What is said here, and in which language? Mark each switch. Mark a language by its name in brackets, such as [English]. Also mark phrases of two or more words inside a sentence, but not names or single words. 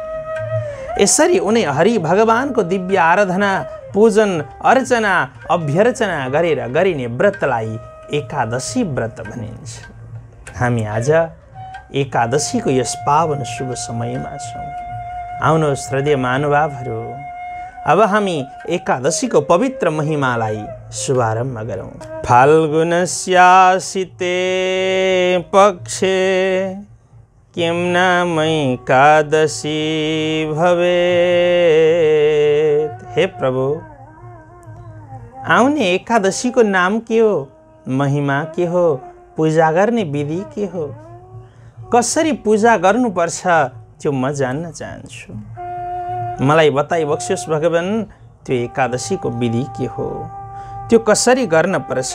[Nepali] यसरी उनी हरि भगवानको दिव्य आराधना, पूजन, अर्चना, अभ्यर्चना गरेर गरिने व्रतलाई एकादशी व्रत भनिन्छ। हामी आज एकादशीको यस पावन शुभ समयमा छौँ। आउनुहोस् हृदय महानुभावहरू, अब हामी एकादशीको पवित्र महिमालाई शुभारम्भ गरौँ। [Sanskrit] फाल्गुनस्यासिते पक्षे किं नाम एकादशी भवेत्। [Nepali] हे प्रभु, आउने एकादशीको नाम के हो, महिमा के हो, पूजा गर्ने विधि के हो, कसरी पूजा गर्नुपर्छ त्यो म जान्न चाहन्छु। मलाई बताइ बक्सियोस् भगवान, त्यो एकादशीको विधि के हो, त्यो कसरी गर्न पर्छ।